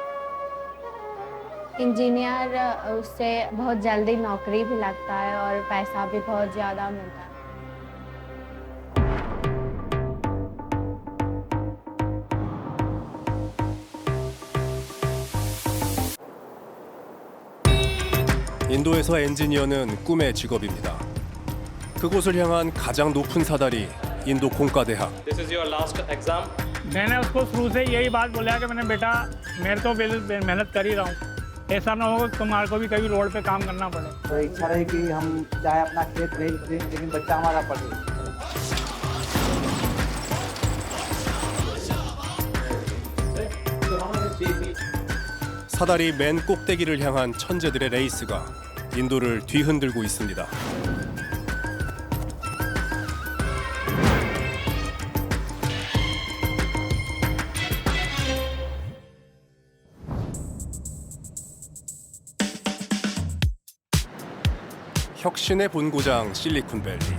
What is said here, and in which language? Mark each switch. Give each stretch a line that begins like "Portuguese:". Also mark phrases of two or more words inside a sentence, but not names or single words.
Hindi: इंजीनियर उससे बहुत जल्दी नौकरी भी लगता है और पैसा भी बहुत ज़्यादा मिलता है।
Korean: 인도에서 엔지니어는 꿈의 직업입니다. 그곳을 향한 가장 높은 사다리 인도 공과대학.
English: This is your last exam.
Hindi: मैंने उसको शुरू से यही बात बोला कि मैंने बेटा मेरे तो मेहनत कर ही रहा हूँ, ऐसा ना हो कि तुम्हारे को भी कभी रोड पे काम करना पड़े। तो इच्छा रही कि हम चाहे अपना खेत बेच दें लेकिन बच्चा हमारा पढ़े।
Korean: 사다리 맨 꼭대기를 향한 천재들의 레이스가 인도를 뒤흔들고 있습니다. 혁신의 본고장 실리콘밸리.